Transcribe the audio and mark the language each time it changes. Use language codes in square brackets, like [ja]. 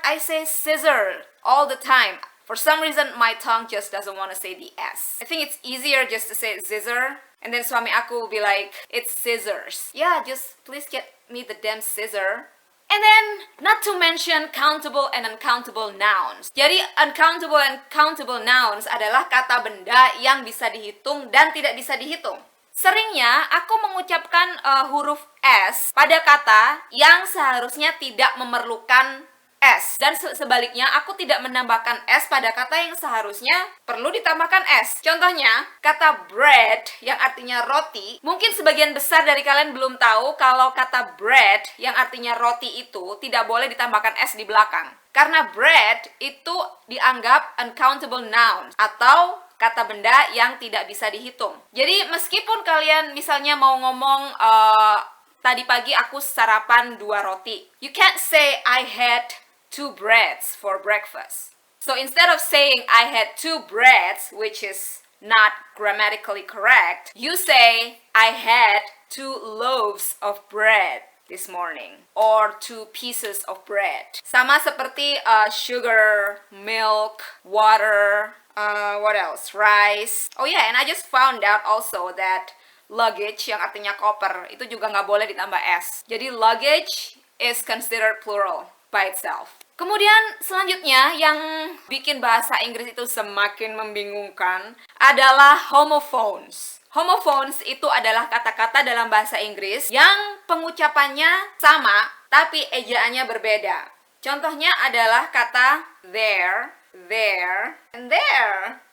[en] I say scissor all the time. For some reason, my tongue just doesn't want to say the S. I think it's easier just to say scissor. And then [id] suami aku [en] will be like, it's scissors. Yeah, just please get me the damn scissor. And then, not to mention countable and uncountable nouns. [id] Jadi, [en] uncountable and countable nouns [id] adalah kata benda yang bisa dihitung dan tidak bisa dihitung. Seringnya, aku mengucapkan huruf S pada kata yang seharusnya tidak memerlukan S. Dan sebaliknya, aku tidak menambahkan S pada kata yang seharusnya perlu ditambahkan S. Contohnya, kata bread yang artinya roti. Mungkin sebagian besar dari kalian belum tahu kalau kata bread yang artinya roti itu tidak boleh ditambahkan S di belakang. Karena bread itu dianggap uncountable noun atau kata benda yang tidak bisa dihitung. Jadi meskipun kalian misalnya mau ngomong tadi pagi aku sarapan 2 roti. [en] You can't say I had 2 breads for breakfast. So instead of saying I had 2 breads, which is not grammatically correct, you say I had 2 loaves of bread this morning, or 2 pieces of bread. [id] Sama seperti [en] sugar, milk, water, what else? Rice. Oh yeah, and I just found out also that luggage [id] yang artinya koper itu juga nggak boleh ditambah s. Jadi [en] luggage is considered plural by itself. [id] Kemudian selanjutnya yang bikin bahasa Inggris itu semakin membingungkan adalah homophones. Homophones itu adalah kata-kata dalam bahasa Inggris yang pengucapannya sama tapi ejaannya berbeda. Contohnya adalah kata there, and there.